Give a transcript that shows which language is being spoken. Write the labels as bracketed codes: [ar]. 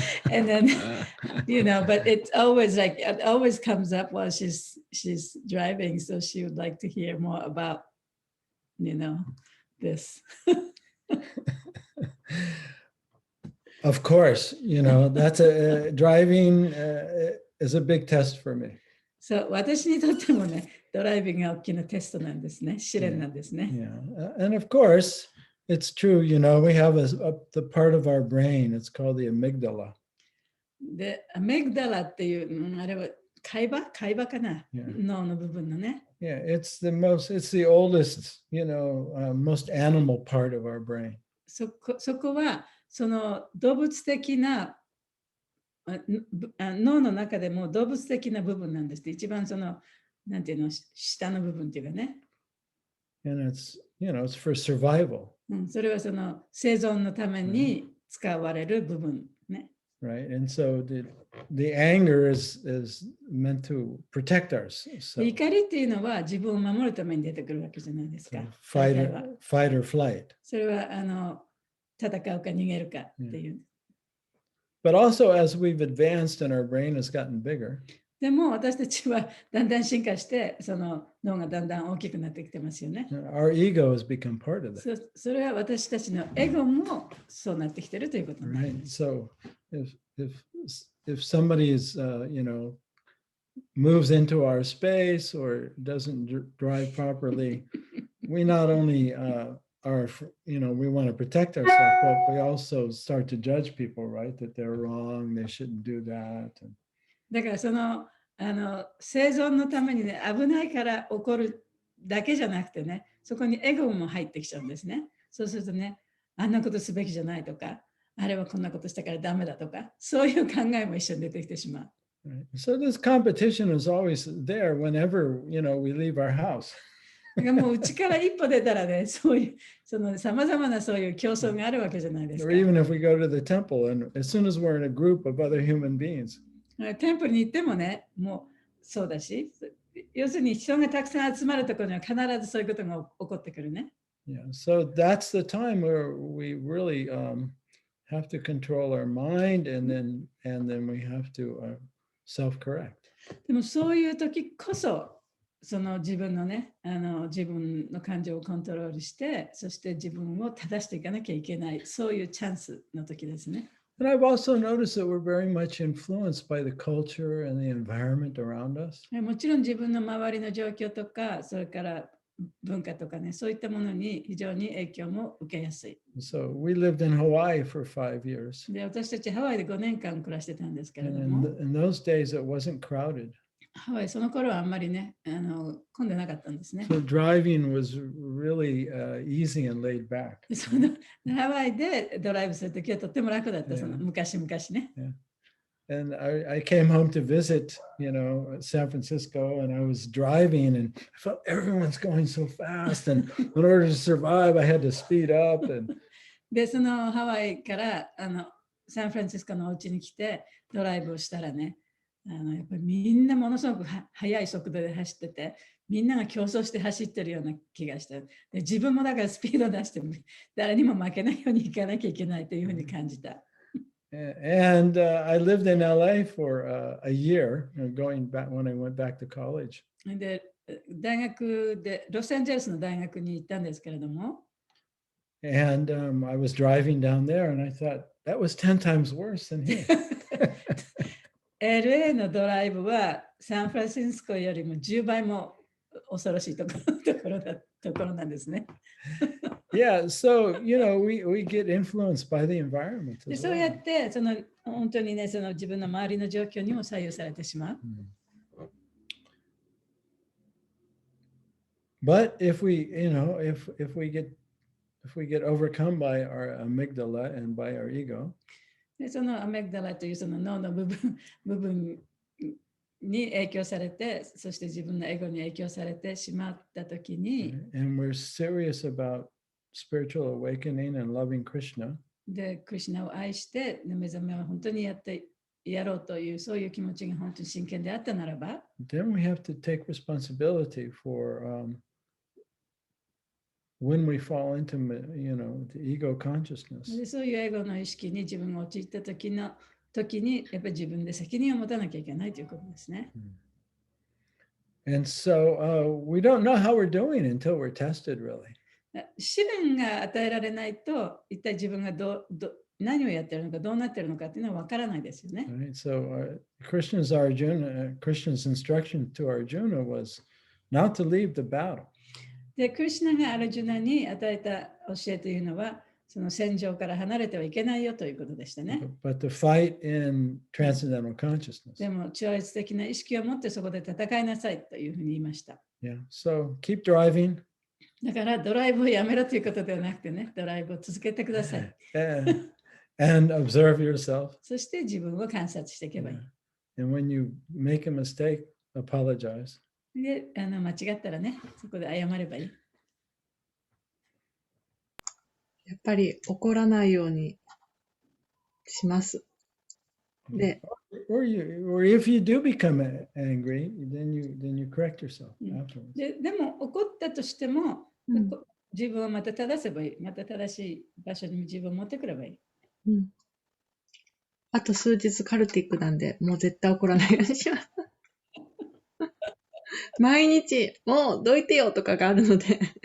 [en] And then, but it's always it always comes up while she's driving. So she would like to hear more about, this. Of course, that's driving is a big test for me. [ja] そう、私にとってもね、ドライビングが大きなテストなんですね。試練なんですね。 [en] Yeah, and of course, it's true. We have the part of our brain. It's called the amygdala. [ja] で、アメグダラっていう、あれは海馬かな、脳の部分のね。 [en] Yeah, it's the oldest, most animal part of our brain. [ja] そこは、その動物的な脳の中でも動物的な部分なんです。一番なんていうの、下の部分っていうかね。 [en] And it's for survival. [ja] それは生存のために使われる部分ね。 [en] Right, and so the anger is meant to protect us. So, [ja] 怒りっていうのは自分を守るために出てくるわけじゃないですか。 [en] fight or flight. [ja] それは戦うか逃げるかっていう。 [en] But also, as we've advanced and our brain has gotten bigger, [ja] でも私たちはだんだん進化して脳がだんだん大きくなってきてますよね。 [en] our ego has become part of that. [ja] それは私たちのエゴもそうなってきてるということなんです。 [en] Right. So if somebody is moves into our space or doesn't drive properly, we not only we want to protect ourselves, but we also start to judge people, right? That they're wrong, they shouldn't do that. [ja] だから生存のためにね、危ないから起こるだけじゃなくてね、そこにエゴも入ってきちゃうんですね。そうするとね、あんなことすべきじゃないとか、あれはこんなことしたからダメだとか、そういう考えも一緒に出てきてしまう。 [en] Right. So this competition is always there whenever we leave our house. [ja] もううちから一歩出たらね、そういうさまざまなそういう競争があるわけじゃないですか。 [en] Or even if we go to the temple, and as soon as we're in a group of other human beings. [ja] テンプルに行ってもね、もうそうだし、要するに人がたくさん集まるところには必ずそういうことが起こってくるね。 [en] Yeah, so that's the time where we really have to control our mind, and then we have to self-correct. [ja] でもそういう時こそ、自分のね、自分の感情をコントロールして、そして自分を正していかなきゃいけない、そういうチャンスの時ですね。 [en] And I've also noticed that we're very much influenced by the culture and the environment around us. [ja] もちろん自分の周りの状況とか、それから文化とかね、そういったものに非常に影響も受けやすい。 [en] So we lived in Hawaii for 5 years. [ja] で、私たちハワイで5年間暮らしてたんですけれども、 [en] And in those days, it wasn't crowded. [ja] ハワイその頃はあんまりね、混んでなかったんですね。 [en] So driving was really easy and laid back. [ja] ハワイでドライブするときはとっても楽だった、昔々ね。 [en] and I came home to visit, San Francisco, and I was driving, and I felt everyone's going so fast, and in order to survive, I had to speed up. And [ja] で、そのハワイからサンフランシスコのお家に来てドライブをしたらね、やっぱりみんなものすごく速い速度で走ってて、みんなが競争して走ってるような気がした。で、自分もだからスピード出して誰にも負けないように行かなきゃいけないというふうに感じた。 [en] And I lived in LA for a year, going back when I went back to college. [ja] で、大学でロサンゼルスの大学に行ったんですけれども、 [en] And I was driving down there, and I thought that was 10 times worse than here. [ja] LA のドライブはサンフランシスコよりも10倍も恐ろしいところなんですね。 [en] Yeah, so we get influenced by the environment. [ja] で [en] As [ja] そうや [en] well. [ja] って本当にね、自分の周りの状況にも左右されてしまう。 [en] But if we get overcome by our amygdala and by our ego, [ja] でそのアメグダラというその脳の部分に影響されて、そして自分のエゴに影響されてしまったときに、 [en] and we're serious about spiritual awakening and loving Krishna, [ja] で、クリシュナを愛して、目覚めを本当にやろうという、そういう気持ちが本当に真剣であったならば、 [en] then we have to take responsibility for when we fall into, the ego consciousness. [ja] でそういうエゴの意識に自分が陥った時に、やっぱり自分で責任を持たなきゃいけないということですね。 [en] And so we don't know how we're doing until we're tested, really. [ja] 試練が与えられないと、一体自分が何をやってるのか、どうなってるのかっていうのは分からないですよね。 [en] Right? So Krishna's instruction to Arjuna was not to leave the battle. [ja] で、クリシュナがアルジュナに与えた教えというのは、その戦場から離れてはいけないよということでしたね。 [en] But to fight in transcendental consciousness. [ja] でも、超越的な意識を持ってそこで戦いなさいというふうに言いました。 [en] Yeah. So keep driving. [ja] だからドライブをやめろということではなくてね、ドライブを続けてください。 [en] And observe yourself. [ja] そして自分を観察していけばいい。 [en] And when you make a mistake, apologize. [ja] で、間違ったらね、そこで謝ればいい。やっぱり怒らないようにします。で、 [en] Or if you do become angry, then you correct yourself afterwards. [ja] でも怒ったとしても、自分をまた正せばいい。また正しい場所に自分を持ってくればいい。あと数日カルティックなんで、もう絶対怒らないようにします。毎日、もうどいてよとかがあるので。